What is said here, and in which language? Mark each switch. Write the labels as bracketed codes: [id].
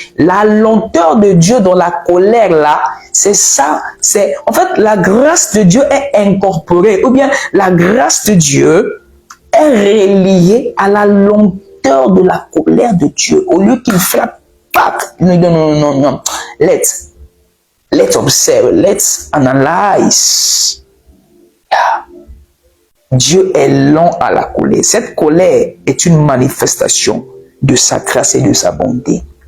[fr] La lenteur de Dieu dans la colère là, c'est ça. C'est en fait la grâce de Dieu est incorporée, ou bien la grâce de Dieu est reliée à la lenteur de la colère de Dieu. Au lieu qu'il frappe, non. [en] Let's observe, let's analyze. [fr] Dieu est lent à la colère. Cette colère est une manifestation de sa grâce et de sa bonté.